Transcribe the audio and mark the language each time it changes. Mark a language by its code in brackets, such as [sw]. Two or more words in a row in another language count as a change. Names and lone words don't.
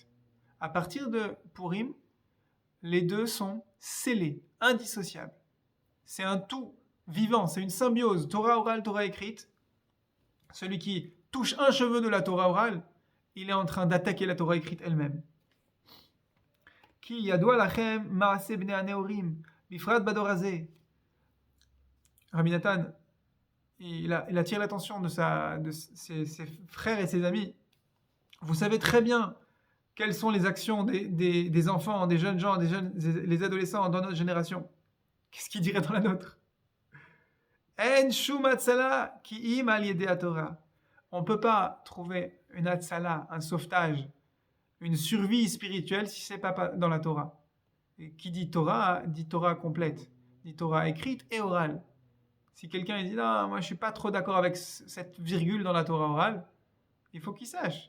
[fr] À partir de Purim, les deux sont scellés, indissociables. C'est un tout vivant, c'est une symbiose, Torah orale, Torah écrite. Celui qui touche un cheveu de la Torah orale, il est en train d'attaquer la Torah écrite elle-même. [he] כי ידוע לכם מעשה בני הנעורים בפרט בדור הזה. [fr] Rabbi Nathan, il attire l'attention de ses frères et ses amis. Vous savez très bien quelles sont les actions des enfants, des jeunes gens, les adolescents dans notre génération. Qu'est-ce qu'il dirait dans la nôtre? [he] אין שום הצלה כי אם על ידי תורה. [fr] On ne peut pas trouver une hatzala, un sauvetage, une survie spirituelle si ce n'est pas dans la Torah. Et qui dit Torah complète, dit Torah écrite et orale. Si quelqu'un dit non, moi je suis pas trop d'accord avec cette virgule dans la Torah orale, il faut qu'il sache.